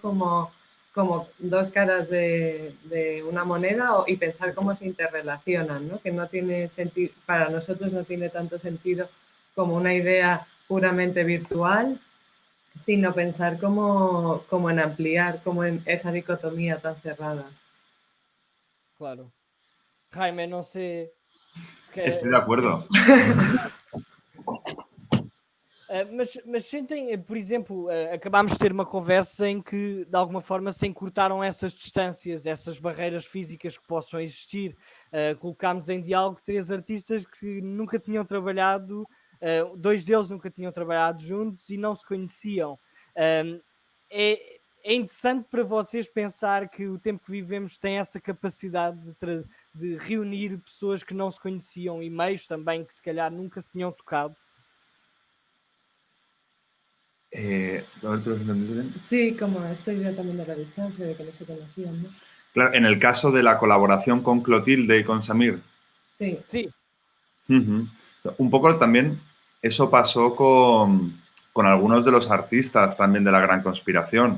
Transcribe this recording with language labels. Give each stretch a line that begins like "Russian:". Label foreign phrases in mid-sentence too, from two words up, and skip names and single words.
Spanish: Como dos caras de una moneda, y pensar cómo se interrelacionan, ¿no? Que no tiene sentido, para nosotros no tiene tanto sentido como una idea puramente virtual, sino pensar como en ampliar, como en esa dicotomía tan cerrada. Claro. Jaime,
Portuguese: não sei...
Spanish: Estoy de acuerdo.
Portuguese: Mas sentem, por exemplo, acabámos de ter uma conversa em que, de alguma forma, se encurtaram essas distâncias, essas barreiras físicas que possam existir. Colocámos em diálogo 3 artistas que nunca tinham trabalhado, 2 deles nunca tinham trabalhado juntos e não se conheciam. É interessante para vocês pensar que o tempo que vivemos tem essa capacidade de reunir pessoas que não se conheciam e meios também que se calhar nunca se tinham tocado.
Spanish: Sí, como esta idea también de la distancia, de que no se conocían, ¿no? Claro, en el caso de la colaboración con Clotilde y con Samir. Sí. Sí. Un poco también eso pasó con algunos de los artistas también de la Gran Conspiración,